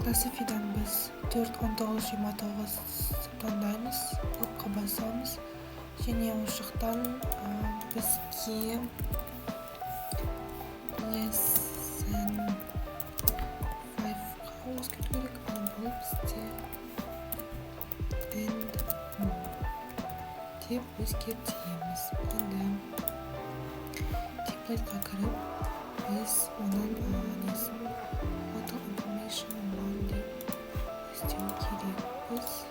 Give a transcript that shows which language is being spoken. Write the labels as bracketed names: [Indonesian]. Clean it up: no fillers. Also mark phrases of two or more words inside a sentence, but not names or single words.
[Kazakh] Philosophy'dan biz 4-19-29 таңдаймыз, блокқа басамыз. Және ол жақтан бізге lesson 5-ға өзгерту керек. Ал бұл бізде [English] and more [Kazakh] деп өзгертеміз. Енді темплейтқа кіріп, біз оның несін [English] auto information [Kazakh] деп істеу керекпіз.